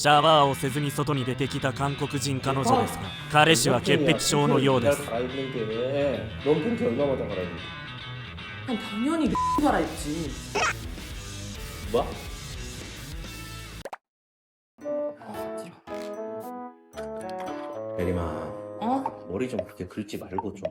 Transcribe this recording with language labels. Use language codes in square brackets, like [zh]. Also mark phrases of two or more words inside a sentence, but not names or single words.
[ja] シャワーをせずに外に出てきた韓国人彼女ですが、彼氏は潔癖症のようです。 [ko] 갈아입는 게. 넌 팬티 얼마마다 갈아입는데? 난 당연히 갈아입지. 뭐? 어지러워. 예림아, 어? 머리 좀 그렇게 긁지 말고 좀.